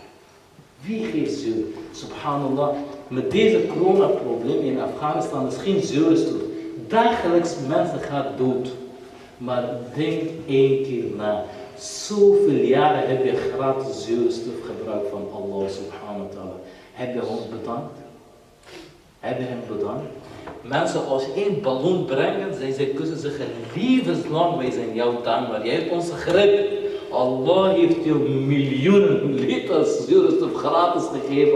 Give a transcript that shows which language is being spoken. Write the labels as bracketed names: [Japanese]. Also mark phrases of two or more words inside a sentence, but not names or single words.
[Dutch] Wie geeft zuur? Subhanallah, met deze coronaprobleem in Afghanistan is geen zuurstof. Dagelijks mensen gaan dood. Maar denk 1 keer na. Zoveel jaren heb je gratis zuurstof gebruikt van Allah [Arabic] سبحانه وتعالى. [Dutch] Heb je ons bedankt? Heb je hem bedankt? Mensen, als je 1 ballon brengt, zij kunnen zeggen levenslang, wij zijn jou dankbaar. Jij hebt ons gered. Allah heeft je miljoenen liters zuurstof gratis gegeven.